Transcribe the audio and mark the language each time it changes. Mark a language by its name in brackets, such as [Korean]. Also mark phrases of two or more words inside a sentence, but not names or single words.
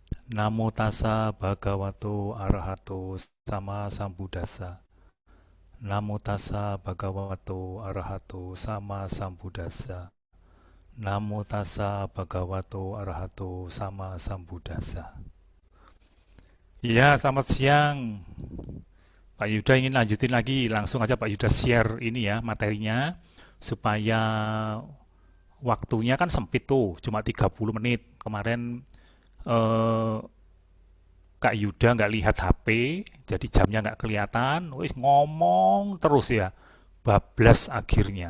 [Pali] Namo tassa bhagavato arahato sama sambuddhassa. Namo tassa bhagavato arahato sama sambuddhassa. Namo tassa bhagavato arahato sama sambuddhassa. [Indonesian] Ya, selamat siang. Pak Yuda ingin lanjutin lagi, langsung aja Pak Yuda share ini ya materinya supaya waktunya kan sempit tuh, cuma 30 menit. Kemarin eh, Kak Yuda nggak lihat HP, jadi jamnya nggak kelihatan, [Javanese] wis ngomong [Indonesian] terus ya, bablas akhirnya.